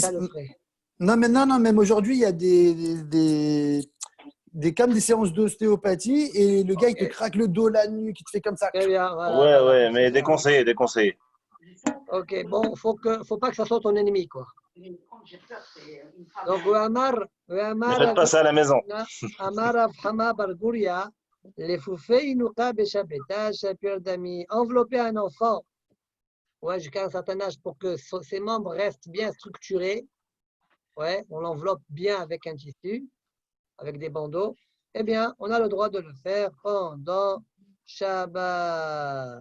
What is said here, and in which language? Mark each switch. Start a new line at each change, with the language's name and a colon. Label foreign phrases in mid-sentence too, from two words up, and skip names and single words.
French: Non, même aujourd'hui, il y a comme des séances d'ostéopathie et le gars, il te craque le dos, la nuque, il te fait comme ça. Très bien, voilà, ouais, mais déconseillé. Ok, bon, faut pas que ça soit ton ennemi, quoi. Donc, Ne faites pas ça à la maison.
Aramaic: אמר רב חמא בר גוריא לספופי ינוקא בשבתא שפיר דמי.
French: Envelopper un enfant, ouais, jusqu'à un certain âge pour que ses membres restent bien structurés. Ouais, on l'enveloppe bien avec un tissu, avec des bandeaux. Eh bien, on a le droit de le faire pendant Shabbat.